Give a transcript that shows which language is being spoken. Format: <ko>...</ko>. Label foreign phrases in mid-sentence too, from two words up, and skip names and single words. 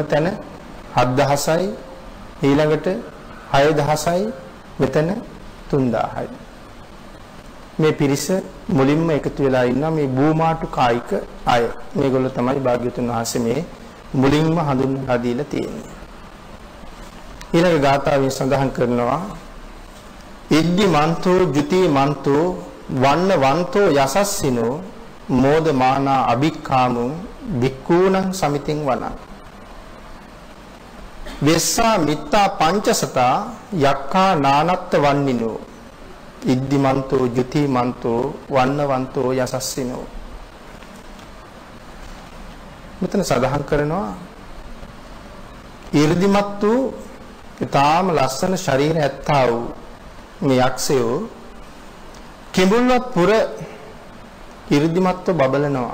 <si>තැන 7000යි ඊළඟට 6000යි මෙතන 3000යි මේ පිරිස මුලින්ම එකතු වෙලා ඉන්නවා මේ භූමාටු කායික අය මේගොල්ලෝ තමයි භාග්‍යවතුන් වහන්සේ මේ මුලින්ම හඳුන්වලා දීලා තියෙන්නේ ඊළඟ ගාථාවෙන් සඳහන් කරනවා</si> <pi>ඉද්දි මන්තෝ ජුති මන්තෝ වන්න වන්තෝ යසස්සිනෝ මෝදමානා අභික්ඛාමුං භික්ඛූණං සමිතින් වනං වෙස්සා මිත්තා පංචසතා යක්ඛා නානත්ත වන්නිනෝ ඉද්දිමන්තෝ ජුතිමන්තෝ වන්නවන්තෝ යසස්සිනෝ</pi> <si>මෙතන සඳහන් කරනවා ඊර්දිමත් වූ ඊටාම ලස්සන ශරීරය ඇත්තා වූ මේ යක්ෂයෝ කිඹුල්වත් පුර ඊර්දිමත්ව බබලනවා</si>